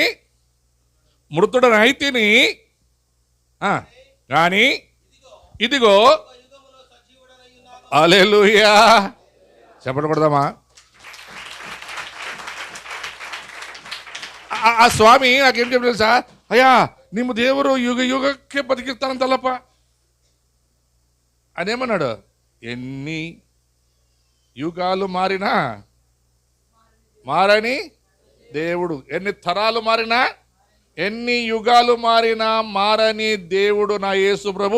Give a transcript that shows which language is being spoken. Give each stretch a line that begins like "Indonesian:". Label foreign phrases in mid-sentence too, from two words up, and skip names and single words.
Telugu: మృతుడనైతిని. కానీ ఇదిగో హల్లెలూయా, చెప్పకూడదమ్మా. ఆ స్వామి నాకేం చెప్పలేదు తెలుసా?
Kannada: అయ్యా ನಿಮ್ಮ ದೇವರು ಯುಗ ಯುಗಕ್ಕೆ ಬದುಕಿರ್ತಾನಂತಲ್ಲಪ್ಪ అదేమన్నాడు.
Telugu: ఎన్ని యుగాలు మారినా మారని దేవుడు, ఎన్ని తరాలు మారినా, ఎన్ని యుగాలు మారినా మారని దేవుడు నా యేసు ప్రభు.